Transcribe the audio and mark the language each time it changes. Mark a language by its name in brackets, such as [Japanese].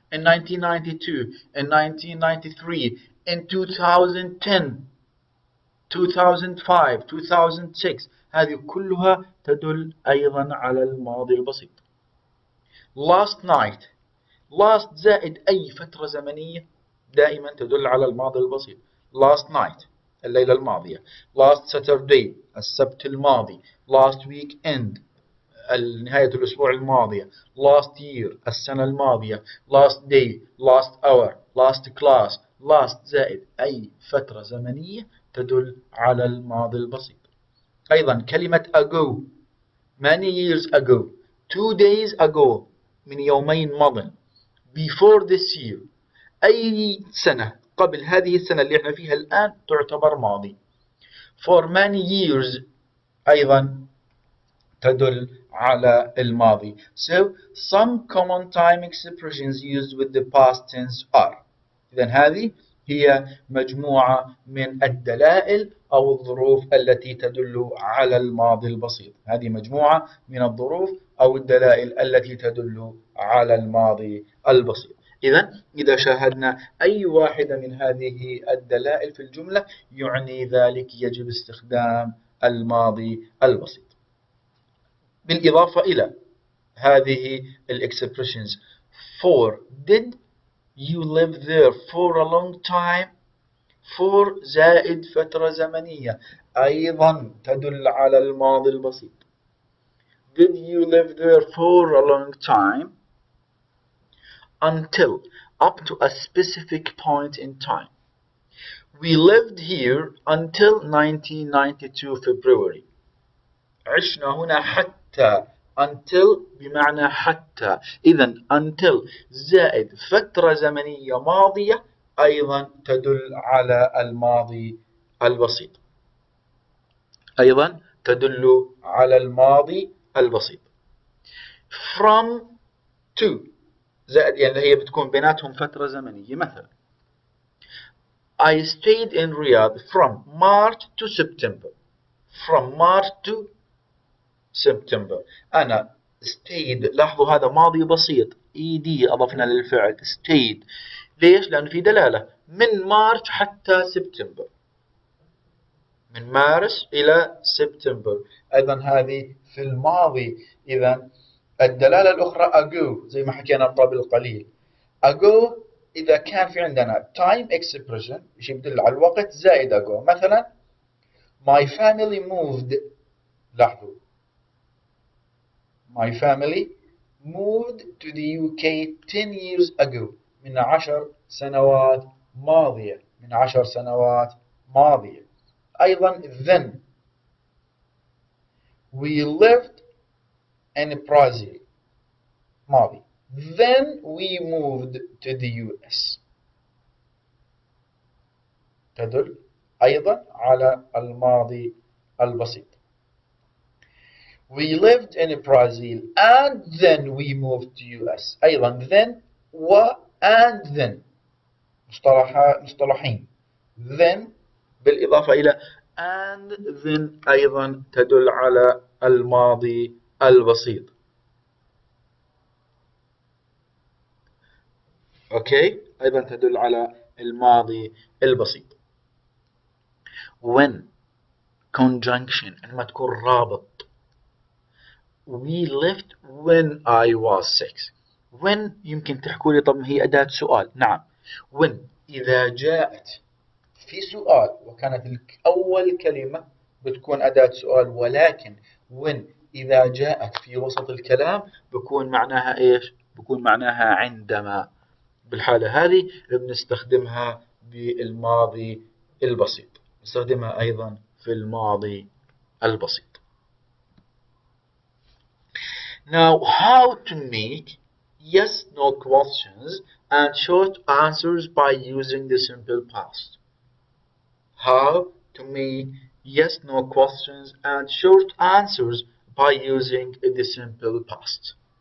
[Arabic] in 1992 in 1993 in 2010 2005 2006 هذه كلها تدل أيضا على الماضي البسيط. last night last زائد أي فترة زمنية دائما تدل على الماضي البسيط. last night الليلة الماضية. last Saturday السبت الماضي. last weekend نهاية الأسبوع الماضية. last year السنة الماضية. [English] last day last hour last class. [Arabic] last زائد أي فترة زمنية تدل على الماضي البسيط. أيضا كلمة ago [English] many years ago 2 days ago [Arabic] من يومين مضى. [English] before this year [Arabic] أي سنة قبل هذه السنة اللي احنا فيها الآن تعتبر ماضي. [English] for many years [Arabic] أيضا تدل على الماضي. [English] So some common time expressions used with the past tense are. [Arabic] إذن هذه هي مجموعة من الدلائل أو الظروف التي تدل على الماضي البسيط. هذه مجموعة من الظروف أو الدلائل التي تدل على الماضي البسيط. إذا شاهدنا أي واحدة من هذه الدلائل في الجملة يعني ذلك يجب استخدام الماضي البسيط. بالإضافة إلى هذه الexpressions [English] for did you live there for a long time. [Arabic] for زائد فترة زمنية أيضا تدل على الماضي البسيط. [English] Did you live there for a long time? Until, up to a specific point in time. We lived here until 1992 February. [Arabic] عشنا هنا حتى. until بمعنى حتى. إذن until زائد فترة زمنية ماضية أيضا تدل على الماضي البسيط. أيضا تدل على الماضي البسيط. from to زائد يعني هي بتكون بيناتهم فترة زمنية. مثلا [English] I stayed in Riyadh from March to September. from March to September. [Arabic] أنا stayed. لاحظوا هذا ماضي بسيط ed أضفنا للفعل stayed. ليش؟ لأنه في دلالة من مارس حتى سبتمبر. من مارس إلى سبتمبر. أيضا هذه في الماضي. إذا الدلالة الأخرى ago زي ما حكينا قبل قليل. ago إذا كان في عندنا time expression يدل على الوقت زائد ago. مثلا [English] my family moved. [Arabic] لاحظوا [English] my family moved to the UK 10 years ago. [Arabic] من 10 سنوات ماضية. من 10 سنوات ماضية. أيضا [English] then we lived in Brazil. [Arabic] ماضي. [English] then we moved to the US. [Arabic] تدل أيضا على الماضي البسيط. [English] We lived in Brazil and then we moved to US. [Arabic] أيضا then و and then مصطلحين. then بالإضافة إلى and then أيضا تدل على الماضي البسيط. أوكي أيضا تدل على الماضي البسيط. when conjunction عندما تكون رابط. [English] we left when I was 6. [Arabic] when يمكن تحكوا لي طب هي أداة سؤال. نعم when إذا جاءت في سؤال وكانت أول كلمة بتكون أداة سؤال. ولكن when إذا جاءت في وسط الكلام بكون معناها إيش؟ بكون معناها عندما. بالحالة هذه بنستخدمها بالماضي البسيط. نستخدمها أيضا في الماضي البسيط. [English] Now how to make yes no questions and short answers by using the simple past. How to make yes no questions and short answers by using the simple past.